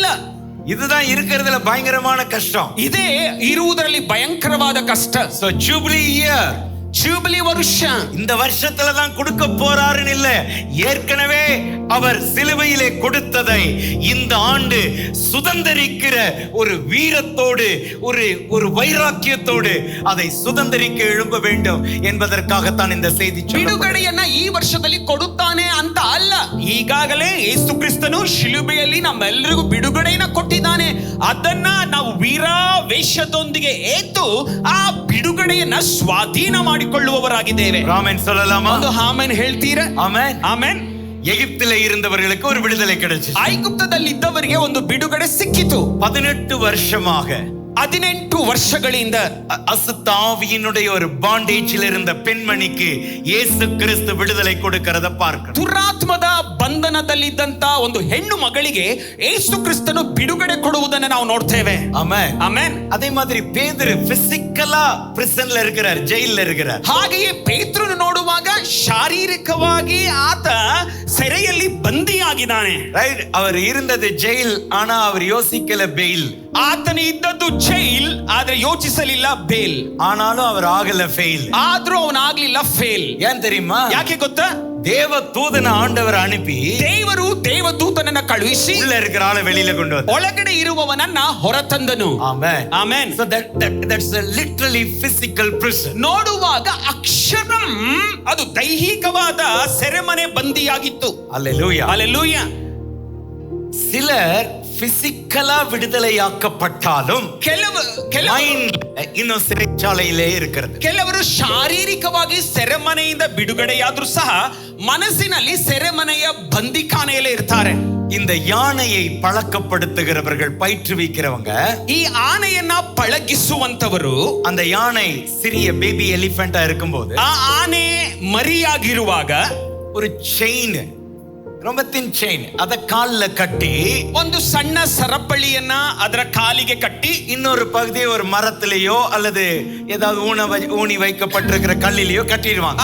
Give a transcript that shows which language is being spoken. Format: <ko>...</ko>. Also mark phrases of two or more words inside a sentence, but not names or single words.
<ta>இதுதான் இருக்கிறதுல பயங்கரமான கஷ்டம்.</ta> <kn>ಇದೇ ಇರುವುದರಲ್ಲಿ ಭಯಂಕರವಾದ ಕಷ್ಟ.</kn> <en>so jubilee year,</en> <ta>ஜூபிலி வருஷ இந்த வருஷத்துல தான் கொடுக்க போறாருன்னு இல்ல, ஏற்கனவே அவர் சிலுவையிலே கொடுத்ததை இந்த ஆண்டு சுதந்தரிக்கிற ஒரு வீரத்தோடு ஒரு வைராக்கியத்தோடு அதை சுதந்தரிக்க எழும்ப வேண்டும் என்பதற்காகத்தான் இந்த செய்தி.</ta> <kn>ಬಿಡುಗಡೆಯನ್ನ ಈ ವರ್ಷದಲ್ಲಿ ಕೊಡುತ್ತಾನೆ ಅಂತ ಅಲ್ಲ, ಈಗಾಗಲೇ ಯೇಸು ಕ್ರಿಸ್ತನು ಶಿಲುಬೆಯಲ್ಲಿ ನಮ್ಮೆಲ್ಲರಿಗೂ ಬಿಡುಗಡೆಯನ್ನ ಕೊಟ್ಟಿದ್ದಾನೆ. ಅದನ್ನ ನಾವು ವೀರಾವೇಶದೊಂದಿಗೆ ಏತು ಆ ಬಿಡುಗಡೆಯನ್ನ ಸ್ವಾಧೀನ ಮಾಡಿಕೊಳ್ಳುವವರಾಗಿದ್ದೇವೆ.</kn> <ta>ಆಮೆನ್ சொல்லலாமா?</ta> <kn>ಒಂದು ಆಮೆನ್ ಹೇಳ್ತೀರಾ? ಆಮೆನ್. ಆಮೆನ್.</kn> <ta>எகிப்திலே இருந்தவர்களுக்கு ஒரு விடுதலை கிடைச்சது.</ta> <kn>ಐಗುಪ್ತದಲ್ಲಿ ಇದ್ದವರಿಗೆ ಒಂದು ಬಿಡುಗಡೆ ಸಿಕ್ಕಿತು.</kn> <ta>18 வருஷமாக</ta> <kn>18 ವರ್ಷಗಳಿಂದ</kn> <ta>அசுத்தாவியினுடைய ஒரு பாண்டேஜில் இருந்த பெண்மணிக்கு இயேசு கிறிஸ்து விடுதலை கொடுக்கிறத பார்க்கிறோம்.</ta> <kn>ದುರಾತ್ಮದ ಬಂಧನದಲ್ಲಿದ್ದಂತ ಒಂದು ಹೆಣ್ಣು ಮಗಳಿಗೆ ಯೇಸು ಕ್ರಿಸ್ತನು ಬಿಡುಗಡೆ ಕೊಡುವುದನ್ನು ನಾವು ನೋಡ್ತೇವೆ. ಆಮೆನ್. ಆಮೆನ್.</kn> <ta>அதே மாதிரி பேதுரு</ta> <en>physically prisonல</en> <ta>இருக்கிறார், ஜெயில்ல இருக்கிறார்.</ta> <kn>ಹಾಗೆಯೇ ಪೇತ್ರನು ನೋಡುವಾಗ ಶಾರೀರಿಕವಾಗಿ ಆತ ಸೆರೆಯಲ್ಲಿ ಬಂದಿಯಾಗಿದ್ದಾನೆ. ರೈಟ್.</kn> <ta>அவர் இருந்தது ஜெயில், ஆனா அவர் யோசிக்கல பெயில்.</ta> <kn>ಆತನು ಇದ್ದದ್ದು ಜೈಲ್, ಆದ್ರೆ ಯೋಚಿಸಲಿಲ್ಲ ಬೇಲ್.</kn> <ta>ஆனாலும் அவர் ஆகல ஃபெயில்.</ta> <kn>ಆದ್ರೂ ಅವನಾಗ್ಲಿಲ್ಲ ಫೇಲ್.</kn> <ta>ஏன் தெரியுமா?</ta> <kn>ಯಾಕೆ ಗೊತ್ತಾ?</kn> <ta>தேவ தூதனை ஆண்டவர் அனுப்பி,</ta> <kn>ದೇವರು ದೇವದೂತನನ್ನ ಕಳುಹಿಸಿ</kn> <ta>உள்ள இருக்கிற ஆளை வெளியில கொண்டு வந்தார்.</ta> <kn>ಒಳಗಡೆ ಇರುವವನನ್ನ ಹೊರತಂದನು. ಆಮೆನ್. ಆಮೆನ್.</kn> <en>So that's a literally physical prison.</en> <kn>ನೋಡುವಾಗ ಅಕ್ಷರಂ ಅದು ದೈಹಿಕವಾದ ಸೆರೆಮನೆ ಬಂದಿಯಾಗಿತ್ತು.</kn> <ta>அல்லேலூயா.</ta> <kn>ಹಲ್ಲೆಲೂಯಾ.</kn> <ta>சிலர் பிசிக்கலா விடுதலையாக்கப்பட்டாலும் இன்னும் சிறைச்சாலையிலே இருக்கிறது.</ta> <kn>ಕೆಲವರು ಶಾರೀರಿಕವಾಗಿ ಸೆರೆಮನೆಯಿಂದ ಬಿಡುಗಡೆಯಾದ್ರೂ ಸಹ ಮನಸ್ಸಿನಲ್ಲಿ ಸೆರೆಮನೆಯ ಬಂದಿಖಾನೆಯಲ್ಲೇ ಇರ್ತಾರೆ.</kn> <ta>இந்த யானையை பழக்கப்படுத்துகிறவர்கள், பயிற்றுவிக்கிறவங்க,</ta> <kn>ಈ ಆನೆಯನ್ನ ಪಳಗಿಸುವಂತವರು,</kn> <ta>அந்த யானை சிறிய</ta> <en>baby elephantஆ</en> <ta>இருக்கும்போது,</ta> <kn>ಆ ಆನೆ ಮರಿಯಾಗಿರುವಾಗ</kn> <ta>ஒரு செயின், ரொம்ப</ta> <en>thin chain,</en> <ta>அத கால்ல கட்டி,</ta> <kn>ಒಂದು ಸಣ್ಣ ಸರಪಳಿಯನ್ನ ಅದರ ಕಾಲಿಗೆ ಕಟ್ಟಿ,</kn> <ta>இன்னொரு பகுதியை ஒரு மரத்திலேயோ அல்லது ஏதாவது ஊனி வைக்கப்பட்டிருக்கிற கல்லிலேயோ கட்டிடுவாங்க.</ta>